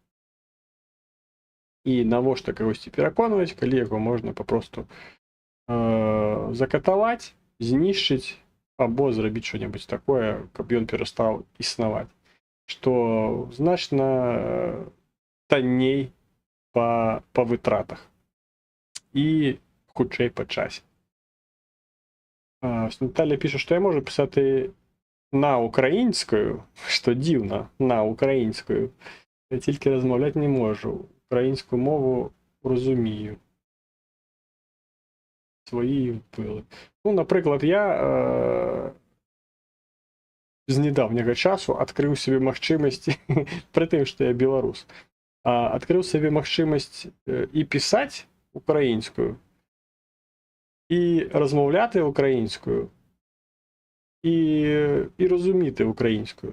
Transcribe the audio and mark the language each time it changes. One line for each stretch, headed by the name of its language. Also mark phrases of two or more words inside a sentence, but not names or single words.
Belarusian: І навошта кагосьці пераконваць, калі яго можна папросту закатаваць, знішчыць або зрабіць што-небудзь такое, каб ён перастаў існаваць. Што значна танней па вытратах і хутчэй па часе.
Ukrainian: Наталя піша, што я можу пісати на українською, що дивно, на українською. Я тільки розмовляти не можу. Українську мову розумію. Свої вбили. Ну, наприклад, я з недавнього часу відкрив собі можливість, при тим, що я білорус, відкрив собі можливість і писати українською, і розмовляти українською, і розуміти українською.